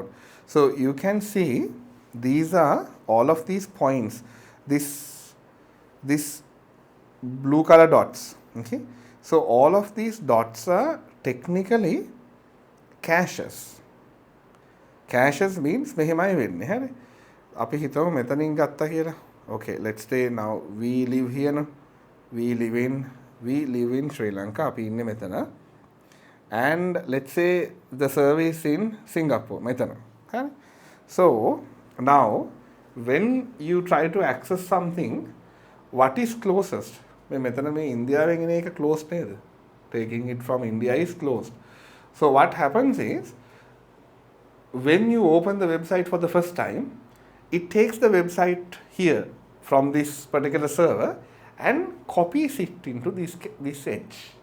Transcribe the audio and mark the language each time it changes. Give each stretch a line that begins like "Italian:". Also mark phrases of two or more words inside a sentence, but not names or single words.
English: So you can see these are all of these points, this blue color dots. Okay, so all of these dots are technically caches. Caches means
Sinhala: මෙහෙමයි වෙන්නේ. හරි? අපි හිතමු මෙතනින් ගත්තා කියලා.
English: Okay, let's say now we live here. No? We live in Sri Lanka.
Sinhala: අපි ඉන්නේ මෙතන.
English: And let's say the service in Singapore.
Sinhala: මෙතන. හරි?
English: So now when you try to access something, what is closest?
Sinhala: මෙතන මේ ඉන්දියාවෙන් එන එක closed නේද?
English: Taking it from India is closed. So what happens is, when you open the website for the first time, it takes the website here from this particular server and copies it into this edge.